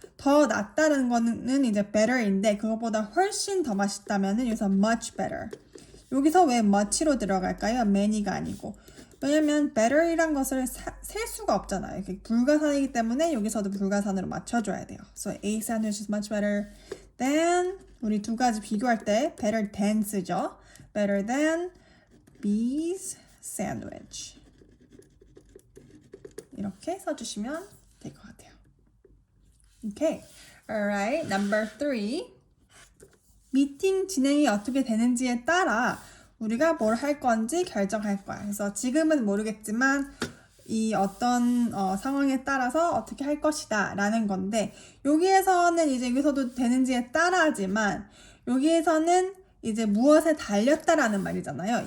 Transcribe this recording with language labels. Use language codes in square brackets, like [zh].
[ko] 더 낫다는 거는 이제 better인데 그것보다 훨씬 더 맛있다면은 여기서 [en] much better. [ko] 여기서 왜 much로 들어갈까요? many가 아니고. 왜냐면 better이란 것을 셀 수가 없잖아요. 이렇게 불가산이기 때문에 여기서도 불가산으로 맞춰줘야 돼요. [en] So A sandwich is much better than [ko] 우리 두 가지 비교할 때 [en] better than [ko] 쓰죠. [en] Better than B's sandwich. [ko] 이렇게 써주시면 될 것 같아요. [en] Okay. Alright. Number three. [ko] 미팅 진행이 어떻게 되는지에 따라 우리가 뭘 할 건지 결정할 거야. 그래서 지금은 모르겠지만 이 어떤 상황에 따라서 어떻게 할 것이다 라는 건데 여기에서는 이제 여기서도 되는지에 따라지만 여기에서는 이제 무엇에 달렸다라는 말이잖아요.